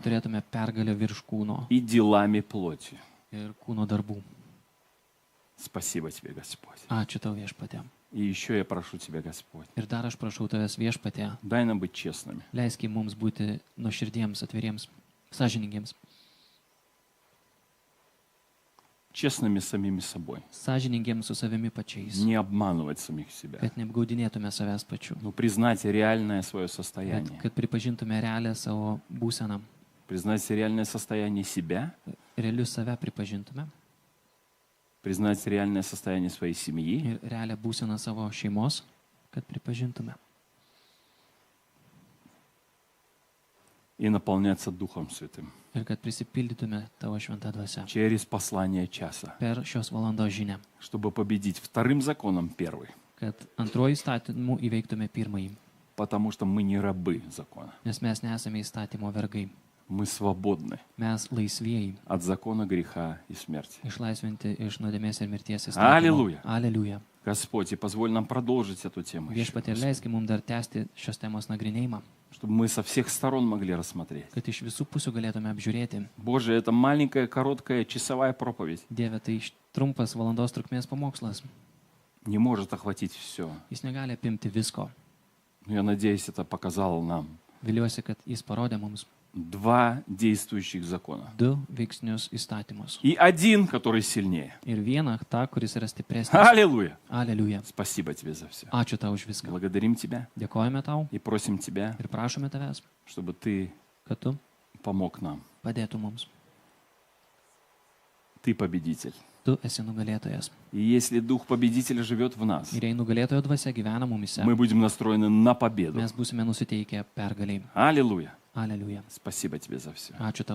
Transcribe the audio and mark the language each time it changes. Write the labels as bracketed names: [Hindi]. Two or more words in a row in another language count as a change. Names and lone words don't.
[Lithuanian] Kad turėtume pergalę virš kūno [Russian] и делами плоти. [Lithuanian] ir kūno darbų. [Russian] Спасибо Тебе, Господь. [Lithuanian] Ačiū tau viešpatie. [Russian] И еще я прошу Тебя, Господь, [Lithuanian] Ir dar aš prašau tavęs viešpatie, [Russian] дай нам быть честными. [Lithuanian] leisk mums būti nuoširdiems, atviriems, sąžiningiems. [Russian] Честными с самими собой. [Lithuanian] Sąžiningiems su savimi pačiais. [Russian] Не обманывать самих себя. [Lithuanian] Kad neapgaudinėtume savęs pačių. [Russian] Но признать реальное свое [Lithuanian] Bet [Russian] состояние. [Lithuanian] kad pripažintume realią savo būseną. [Russian] Признать реальное состояние себя. [Lithuanian] Realius save pripažintume. [Russian] Признать реальное состояние своей семьи. [Lithuanian] Ir realią būseną savo šeimos. Kad pripažintume. [Russian] И наполняться Духом Святым. [Lithuanian] Ir kad prisipildytume tavo šventą dvasią. [Russian] Через послание часа. [Lithuanian] Per šios valandos žinią. [Russian] Чтобы победить вторым законом первый. [Lithuanian] Kad antruoju įstatymu įveiktume pirmąjį. [Russian] Потому что мы не рабы закона. [Lithuanian] Nes mes nesame įstatymo vergai. [Russian] Мы свободны [Lithuanian] Mes laisvieji. [Russian] от закона греха и смерти. [Lithuanian] Išlaisvinti iš nuodėmės ir mirties įstatymo. [Russian] Аллилуйя. [Lithuanian] Aleliuja. [Russian] Господь, и позволь нам продолжить эту тему, еще, [Lithuanian] Viešpatie, leiski mums dar tęsti šios temos nagrinėjimą. [Russian] чтобы мы со всех сторон могли рассмотреть. [Lithuanian] Kad iš visų pusių galėtume apžiūrėti. [Russian] Боже, это маленькая, короткая, часовая проповедь [Lithuanian] Dieve, tai trumpas valandos trukmės pamokslas. [Russian] не может охватить все. [Lithuanian] Jis negali apimti visko. [Russian] Но я надеюсь, это показало нам [Lithuanian] Viliuosi, kad jis parodė mums [Russian] два действующих закона. [Lithuanian] du veiksnius įstatymus. [Russian] И один, который сильнее. [Lithuanian] Ir vieną, tą, kuris yra stipresnis. [Russian] Аллилуйя! [Lithuanian] Aleliuja. [Russian] Спасибо Тебе за все. [Lithuanian] Ačiū tau už viską. [Russian] Благодарим Тебя [Lithuanian] Dėkojame tau [Russian] и просим Тебя, [Lithuanian] ir prašome tavęs, [Russian] чтобы Ты [Lithuanian] kad tu [Russian] помог нам. [Lithuanian] padėtum mums. [Russian] Ты победитель. [Lithuanian] Tu esi nugalėtojas. [Russian] И если Дух Победителя живет в нас, [Lithuanian] Ir jei nugalėtojo dvasia gyvena mumise, [Russian] мы будем настроены на победу. [Lithuanian] mes būsime nusiteikę pergaliai. [Russian] Аллилуйя! [Lithuanian] Aleliuja. [Russian] Спасибо Тебе за все. [Lithuanian] Ačiū tau